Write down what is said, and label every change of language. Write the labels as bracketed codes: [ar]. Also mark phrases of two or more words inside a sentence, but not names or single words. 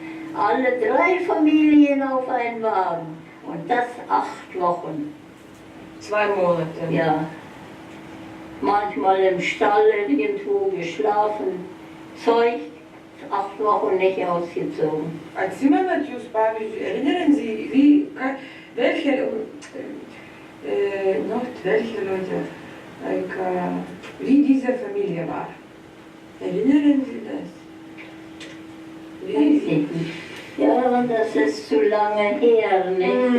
[de] Alle 3 Familien auf einen Wagen. Und das 8 Wochen. 2 Monate. Ja. Manchmal im Stall irgendwo geschlafen. Zeug, 8 Wochen nicht ausgezogen. [lt] Atsimenat jūs, pavyzdžiui, [de] erinnern Sie, welche Leute, wie diese Familie war? Erinnern Sie das? Weiß ich nicht. Ja, das ist zu lange her, nicht?